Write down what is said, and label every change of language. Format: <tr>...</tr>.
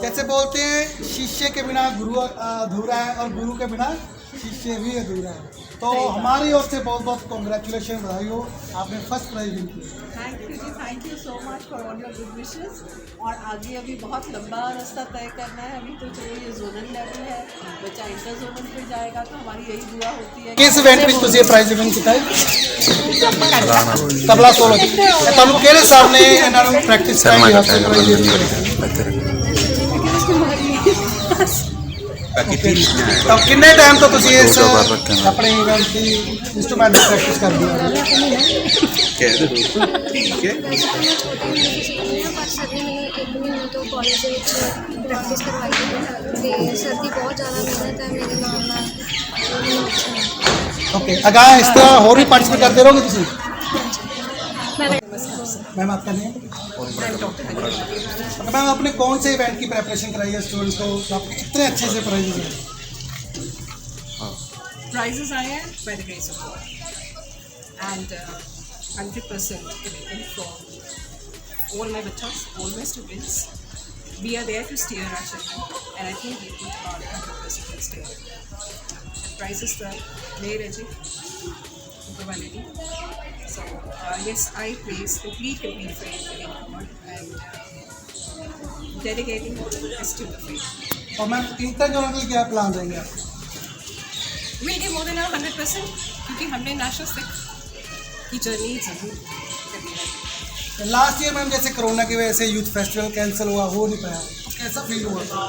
<hi>जैसे बोलते हैं शिष्य के बिना गुरु अधूरा है और गुरु के बिना शिष्य भी अधूरा है। तो हमारी ओर से बहुत बहुत कॉन्ग्रेचुलेशन, बधाई हो, आपने फर्स्ट प्राइज विन किया।</hi> <en>Thank you ji, thank you so much for all your good wishes.</en> <hi>और आगे अभी बहुत लंबा रास्ता तय करना है। अभी तो चलो ये जोनल लेवल है, बच्चा इंटर जोनल पे जाएगा तो हमारी यही दुआ होती है। किस इवेंट</hi> <pa>ਵਿੱਚ ਤੁਸੀਂ ਇਹ ਪ੍ਰਾਈਜ਼ ਵਿਨ ਕੀਤਾ ਹੈ? ਤਬਲਾ ਸੋਲੋ। ਤੁਹਾਨੂੰ ਕਿਹੜੇ ਸਰ ਨੇ ਇਹਨਾਂ ਨੂੰ ਪ੍ਰੈਕਟਿਸ ਕਰਾਈ ਹੈ? ਤਾਂ ਕਿੰਨੇ ਟਾਈਮ ਤੋਂ ਤੁਸੀਂ ਇਸ ਆਪਣੇ ਇਵੈਂਟ ਦੀ ਇੰਸਟਰੂਮੈਂਟ ਦੀ ਪ੍ਰੈਕਟਿਸ ਕਰਦੇ ਹੋ? ਪਰ ਸਰ ਨੇ ਮੈਨੂੰ 1 ਮਹੀਨੇ ਤੋਂ ਕਾਲਜ ਦੇ ਵਿੱਚ ਪ੍ਰੈਕਟਿਸ ਕਰਵਾਈ ਹੈ ਤੇ ਸਰ ਦੀ ਬਹੁਤ ਜ਼ਿਆਦਾ ਮਿਹਨਤ ਹੈ ਮੇਰੇ ਨਾਲ ਨਾਲ ਮੈਨੂੰ ਅੱਛਾ ਹੈ।</pa> <hi>ओके, अगर इस तरह और भी पार्टिसिपेट करते रहोगे</hi> <pa>ਤੁਸੀਂ?</pa> <hi>मैं मैम आपका नेम? मैम आपने कौन से इवेंट की प्रेपरेशन कराई है स्टूडेंट्स को जो आपके इतने अच्छे से प्राइजेस हैं?</hi> <en>Prizes</en> <hi>आए हैं</hi> <en>by the grace of God and 100% commitment from all my bachas, all my students. We are there to steer our children and I think we put our 100% in steer. The prizes the May Raji, Ukavalidi. So yes, I place complete faith in God and dedicating this to the faith.</en> <hi>और ma'am inter zonal के क्या plan रहेंगे आप?</hi> <en>We'll give more than our 100%</en> <hi>क्योंकि हमने national तक की journey जरूर करनी है। लास्ट ईयर मैम जैसे कोरोना की वजह से यूथ फेस्टिवल कैंसिल हुआ, हो नहीं पाया, तो कैसा फील हुआ?</hi>